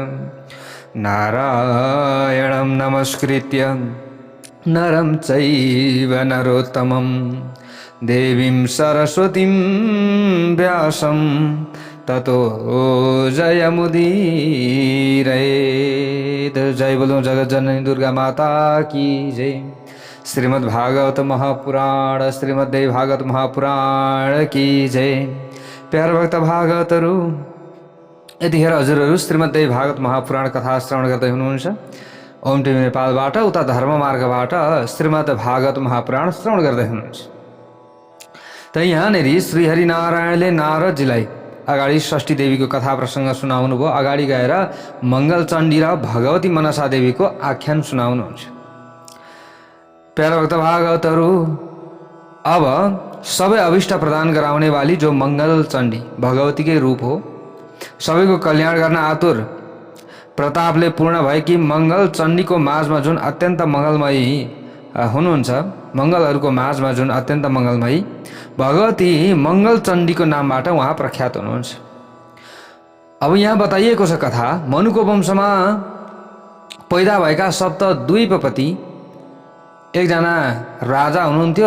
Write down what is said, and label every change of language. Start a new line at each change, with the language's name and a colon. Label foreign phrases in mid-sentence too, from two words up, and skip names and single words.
Sanskrit: नारायणं नमस्कृत्य नरं चैव नरोत्तमं देवीं सरस्वतीं व्यासं ततो जयमुदीरयेत्।
Hindi: जय बोलो जगत जननी दुर्गा माता की जय। श्रीमद् भागवत महापुराण श्रीमद्देवी भागवत महापुराण की जय।
Nepali: प्यारे भक्त भागवतहरू, यतिखेर हजुरहरू श्रीमद्देवी भागवत महापुराण कथा श्रवण गर्दै हुनुहुन्छ। ओम टिभी नेपालबाट उता धर्ममार्गबाट श्रीमद् भागवत महापुराण श्रवण गर्दै हुनुहुन्छ। त यहाँनिर श्री हरिनारायणले नारदजीलाई अगाडि षष्ठी देवीको कथा प्रसङ्ग सुनाउनु भयो। अगाडि गएर मङ्गलचण्डी र भगवती मनसा देवीको आख्यान सुनाउनुहुन्छ। प्यारा भक्त भागवतहरू, अब सबै अभिष्ट प्रदान गराउने वाली जो मङ्गलचण्डी भगवतीकै रूप हो, सबैको कल्याण गर्न आतुर प्रतापले पूर्ण भएकी मङ्गलचण्डीको माझमा जुन अत्यन्त मङ्गलमयी हुनुहुन्छ, मङ्गलहरूको माझमा जुन अत्यन्त मङ्गलमयी भगवती मङ्गलचण्डीको नामबाट उहाँ प्रख्यात हुनुहुन्छ। अब यहाँ बताइएको छ कथा, मनुको वंशमा पैदा भएका सप्तद्वीपपति एकजना राजा हुनुहुन्थ्यो।